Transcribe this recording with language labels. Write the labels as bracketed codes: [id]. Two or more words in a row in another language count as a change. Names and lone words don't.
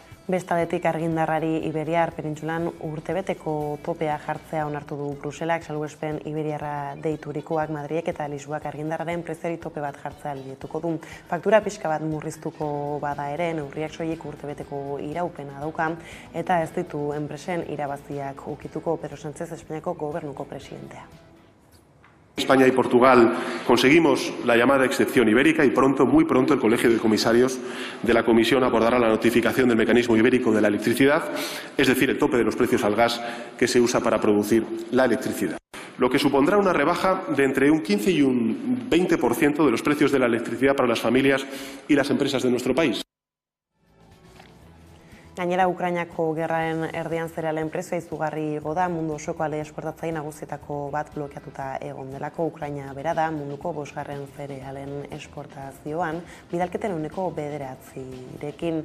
[eu] Bestaldetik argindarrari Iberiar penintsulan urtebeteko topea jartzea onartu du Bruselak, salbuespen iberiarra deiturikoak Madrilek eta Lisboak argindarraren preziori tope bat jartzea ahalbidetuko du. Faktura pixka bat murriztuko bada ere, neurriak soilik urtebeteko iraupena dauka eta ez ditu enpresen irabaziak ukituko. Pedro Sánchez, Espainiako gobernuko presidentea. [es] España y Portugal conseguimos la llamada excepción ibérica y pronto, muy pronto, el Colegio de Comisarios de la Comisión abordará la notificación del mecanismo ibérico de la electricidad, es decir, el tope de los precios al gas que se usa para producir la electricidad, lo que supondrá una rebaja de entre un 15 y un 20% de los precios de la electricidad para las familias y las empresas de nuestro país. [eu] Gainera, Ukrainako gerraren erdian zerealen prezioa izugarri igo da, mundu osoko ale esportatzaile nagusietako bat blokeatuta egon delako. Ukraina bera da munduko 5. zerealen esportazioan, bidalketen ehuneko 9%rekin.